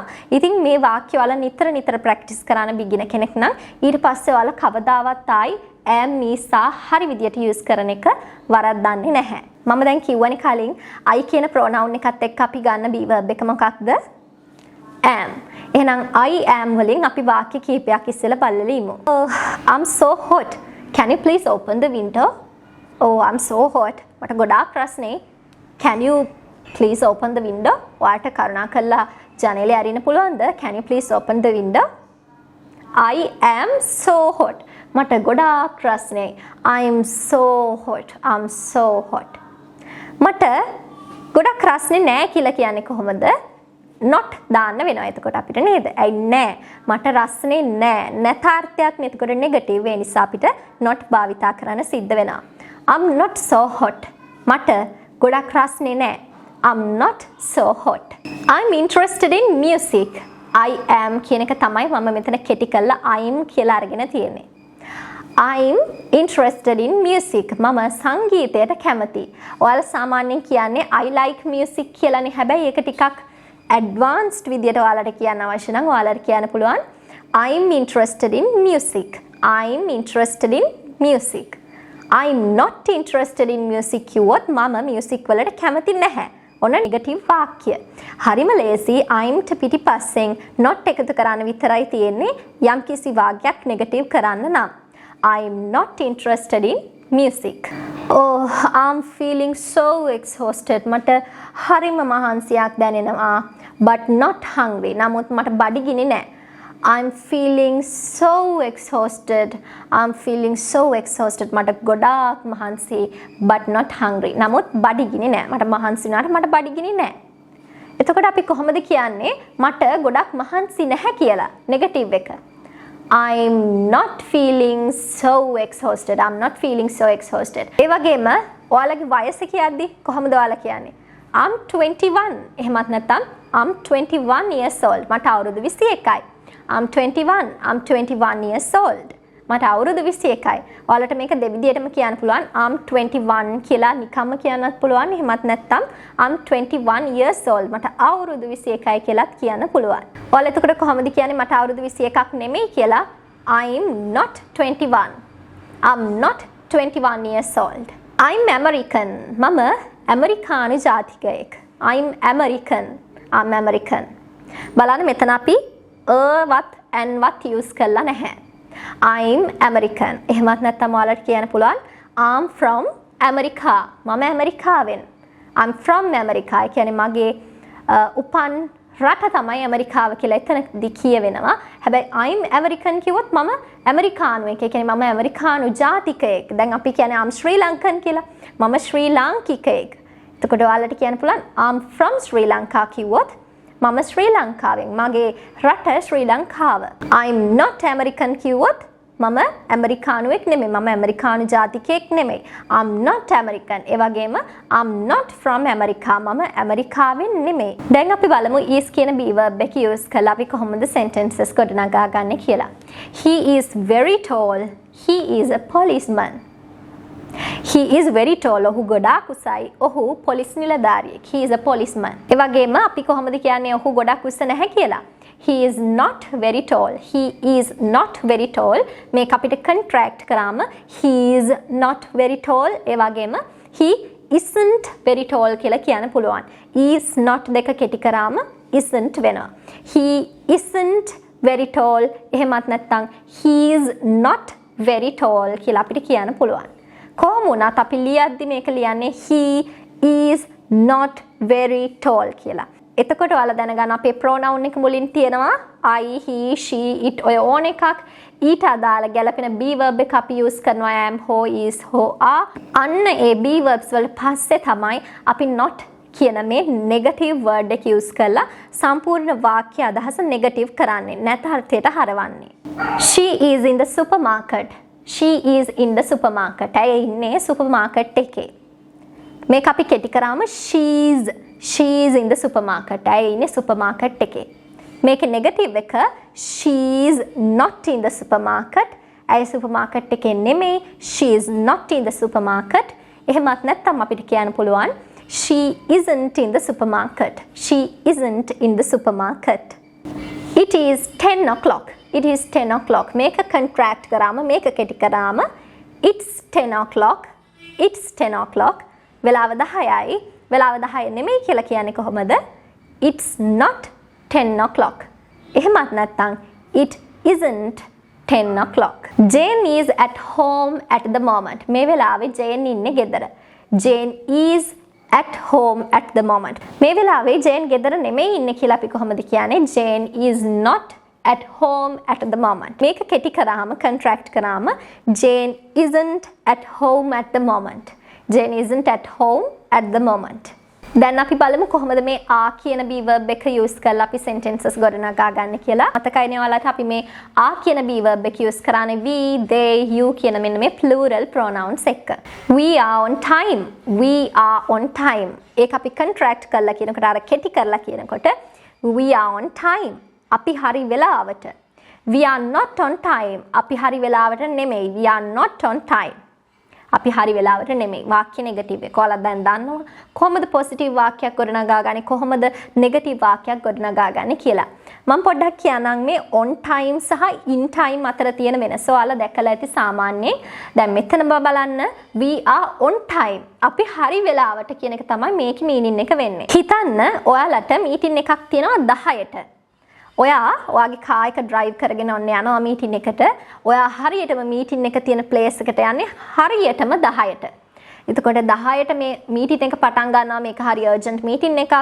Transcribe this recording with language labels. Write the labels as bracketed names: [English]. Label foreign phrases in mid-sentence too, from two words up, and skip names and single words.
[Sinhala] ඉතින් මේ වාක්‍ය ඔයාලා නිතර ප්‍රැක්ටිස් කරන beginner කෙනෙක් නම් ඊට පස්සේ ඔයාලා කවදාවත් ආයි [English] am is are [Sinhala] හරි විදියට use කරන එක වරද්දන්නේ නැහැ. මම දැන් කිව්වනේ කලින් I කියන pronoun එකත් එක්ක අපි ගන්න B verb එක මොකක්ද? am. එහෙනම් I am වලින් අපි වාක්‍ය කිහිපයක් ඉස්සෙල්ලා බලලා ඉමු. [English] I'm so hot. Can you please open the window? Oh, I'm so hot. [Sinhala] මට ගොඩාක් රස්නේ. [English] Can you please open the window? [Sinhala] ඔයාලට කරුණාකරලා ජනේලය අරින්න පුළුවන්ද? [English] Can you please open the window? I am so hot. [Sinhala] මට ගොඩාක් රස්නේ. [English] I'm so hot. I'm so hot. [Sinhala] මට ගොඩක් රස්නේ නෑ කියලා කියන්නේ කොහොමද? not දාන්න වෙනවා එතකොට අපිට නේද? ඇයි නෑ. මට රස්නේ නෑ. නැතාර්ථයක් නේ. එතකොට නෙගටිව් ඒ නිසා අපිට not භාවිතා කරන්න සිද්ධ වෙනවා. [English] I'm not so hot. [Sinhala] මට ගොඩක් රස්නේ නෑ. [English] I'm not so hot. I'm interested in music. I am [Sinhala] කියන එක තමයි මම මෙතන කෙටි කරලා I'm කියලා අරගෙන තියෙන්නේ. [English] I'm interested in music. [Sinhala] මම සංගීතයට කැමතියි. ඔයාලා සාමාන්‍යයෙන් කියන්නේ [English] I like music [Sinhala] කියලානේ. හැබැයි ඒක ටිකක් advanced විදියට ඔයාලට කියන්න අවශ්‍ය නම් ඔයාලට කියන්න පුළුවන් [English] I'm interested in music. I'm interested in music. I'm not interested in music [Sinhala] කිව්වොත් මම [English] music [Sinhala] වලට කැමති නැහැ. ඔන්න නෙගටිව් වාක්‍ය. හරිම ලේසි I'm ට පිටිපස්සෙන් not එකතු කරන්න විතරයි තියෙන්නේ යම්කිසි වාක්‍යයක් නෙගටිව් කරන්න නම්. [English] I'm not interested in music. Oh, I'm feeling so exhausted. [Sinhala] මට හරිම මහන්සියක් දැනෙනවා. [English] But not hungry. [Sinhala] නමුත් මට බඩගිනි නෑ. [English] I'm feeling so exhausted. I'm feeling so exhausted. [Sinhala] මට ගොඩාක් මහන්සි. [English] But not hungry. [Sinhala] නමුත් බඩගිනි නෑ. මට මහන්සි වුණාට මට බඩගිනි නෑ. එතකොට අපි කොහොමද කියන්නේ මට ගොඩක් මහන්සි නැහැ කියලා? නෙගටිව් එක. [English] I'm not feeling so exhausted. I'm not feeling so exhausted. [Sinhala] ඒ වගේම ඔයාලගේ වයස කියද්දි කොහොමද ඔයාලා කියන්නේ? [English] I'm 21. [Sinhala] එහෙමත් නැත්නම් [English] I'm 21 years old. [Sinhala] මට අවුරුදු 21යි. [English] I'm 21. I'm 21 years old. [Sinhala] මට අවුරුදු 21යි. ඔයාලට මේක දෙවිදියටම කියන්න පුළුවන්. [English] I'm 21 [Sinhala] කියලා නිකම්ම කියන්නත් පුළුවන්. එහෙමත් නැත්නම් [English] I'm 21 years old. [Sinhala] මට අවුරුදු 21යි කියලාත් කියන්න පුළුවන්. ඔයාලා එතකොට කොහොමද කියන්නේ මට අවුරුදු 21ක් නෙමෙයි කියලා? [English] I'm not 21. I'm not 21 years old. I'm American. [Sinhala] මම ඇමරිකානු ජාතිකයෙක්. [English] I'm American. I'm American. [Sinhala] බලන්න මෙතන අපි වත් and වත් use කරලා නැහැ. [English] I'm American. [Sinhala] එහෙමත් නැත්නම් ඔයාලට කියන්න පුළුවන් [English] I'm from America. [Sinhala] මම ඇමරිකාවෙන්. [English] I'm from America. [Sinhala] ඒ කියන්නේ මගේ උපන් රට තමයි ඇමරිකාව කියලා එතනදී කියවෙනවා. හැබැයි [English] I'm American [Sinhala] කිව්වොත් මම ඇමරිකානුවෙක්. ඒ කියන්නේ මම ඇමරිකානු ජාතිකයෙක්. දැන් අපි කියන්නේ [English] I'm Sri Lankan [Sinhala] කියලා. මම ශ්‍රී ලාංකිකයෙක්. එතකොට ඔයාලට කියන්න පුළුවන් [English] I'm from Sri Lanka [Sinhala] කිව්වොත් මම ශ්‍රී ලංකාවෙන්. මගේ රට ශ්‍රී ලංකාව. [English] I'm not American [Sinhala] කිව්වොත් මම ඇමරිකානුවෙක් නෙමෙයි. මම ඇමරිකානු ජාතිකයෙක් නෙමෙයි. [English] I'm not American. [Sinhala] ඒ වගේම [English] I'm not from America. [Sinhala] මම ඇමරිකාවෙන් නෙමෙයි. දැන් අපි බලමු is කියන [English] be verb [Sinhala] එක use කරලා අපි කොහොමද sentences ගොඩනගා ගන්න කියලා. [English] He is very tall. He is a policeman. He is very tall. [Sinhala] ඔහු ගොඩාක් උසයි. ඔහු පොලිස් නිලධාරියෙක්. [English] He is a policeman. [Sinhala] ඒ වගේම අපි කොහොමද කියන්නේ ඔහු ගොඩාක් උස නැහැ කියලා? [English] He is not very tall. He is not very tall. [Sinhala] මේක අපිට [English] contract කරාම he is not very tall. [Sinhala] ඒ වගේම [English] he isn't very tall [Sinhala] කියලා කියන්න පුළුවන්. [English] is not [Sinhala] දෙක කෙටි කරාම isn't වෙනවා. [English] He isn't very tall. [Sinhala] එහෙමත් නැත්නම් [English] he is not very tall [Sinhala] කියලා අපිට කියන්න පුළුවන්. කොහොම වුණත් අපි ලියද්දි මේක ලියන්නේ [English] he is not very tall [Sinhala] කියලා. එතකොට ඔයාලා දැනගන්න අපේ pronoun එක මුලින් තියෙනවා I, he, she, it ඔය ඕන එකක් ඊට අදාළ ගැලපෙන [English] be verb [Sinhala] එක අපි use කරනවා [English] am, ho, is, ho, are. [Sinhala] අන්න ඒ [English] be verbs [Sinhala] වල පස්සේ තමයි අපි not කියන මේ [English] negative word [Sinhala] එක use කරලා සම්පූර්ණ වාක්‍ය අදහස negative කරන්නේ නැත අර්ථයට හරවන්නේ. [English] She is in the supermarket. She is in the supermarket. [Sinhala] ඇය ඉන්නේ supermarket එකේ. මේක අපි කෙටි කරාම [English] she's in the supermarket. [Sinhala] ඇය ඉන්නේ supermarket එකේ. මේක negative එක [English] she's not in the supermarket. [Sinhala] ඇය supermarket එකේ නෙමෙයි. [English] She's not in the supermarket. [Sinhala] එහෙමත් නැත්නම් අපිට කියන්න පුළුවන් [English] she isn't in the supermarket. She isn't in the supermarket. It is 10 o'clock. It is 10 o'clock. [Sinhala] මේක contract කරාම මේක කෙටි කරාම [English] it's 10 o'clock. It's 10 o'clock. [Sinhala] වෙලාව 10යි. වෙලාව 10 නෙමෙයි කියලා කියන්නේ කොහොමද? [English] It's not 10 o'clock. එහෙමත් නැත්නම් it isn't 10 o'clock. Jane is at home at the moment. [Sinhala] මේ වෙලාවේ Jane ඉන්නේ ගෙදර. [English] Jane is at home at the moment. [Sinhala] මේ වෙලාවේ Jane ගෙදර නෙමෙයි ඉන්නේ කියලා අපි කොහොමද කියන්නේ? [English] Jane is not at home at the moment. [Sinhala] මේක කෙටි කරාම [English] contract කරාම Jane isn't at home at the moment. Jane isn't at home at the moment. [Sinhala] දැන් අපි බලමු කොහොමද මේ are කියන [English] be verb [Sinhala] එක use කරලා අපි sentences ගොඩනගා ගන්න කියලා. මතකයිනේ ඔයාලට අපි මේ are කියන [English] be verb [Sinhala] එක use කරානේ we, they, you කියන මෙන්න මේ [English] plural pronouns [Sinhala] එක. [English] We are on time. We are on time. [Sinhala] ඒක අපි contract කරලා කියනකොට අර කෙටි කරලා කියනකොට [English] we are on time. [Sinhala] අපි හරි වෙලාවට. [English] We are not on time. [Sinhala] අපි හරි වෙලාවට නෙමෙයි. [English] We are not on time. [Sinhala] අපි හරි වෙලාවට නෙමෙයි. වාක්‍ය නෙගටිව් එක. ඔයාලා දැන් දන්නවා කොහොමද පොසිටිව් වාක්‍යයක් ගොඩනගා ගන්නේ කොහොමද නෙගටිව් වාක්‍යයක් ගොඩනගා ගන්නේ කියලා. මම පොඩ්ඩක් කියන්නම් මේ [English] on time [Sinhala] සහ [English] in time [Sinhala] අතර තියෙන වෙනස. ඔයාලා දැකලා ඇති සාමාන්‍යයෙන්. දැන් මෙතන බලන්න [English] we are on time. [Sinhala] අපි හරි වෙලාවට කියන එක තමයි මේකේ මීනින් එක වෙන්නේ. හිතන්න ඔයාලට මීටින් එකක් තියෙනවා 10ට. ඔයාගේ කාර් එක ඩ්‍රයිව් කරගෙන යනවා මීටින් එකට. ඔයා හරියටම මීටින් එක තියෙන ප්ලේස් එකට යන්නේ හරියටම 10ට. එතකොට 10ට මේ මීටින් එක පටන් ගන්නවා මේක හරි අර්ජන්ට් මීටින් එකක්.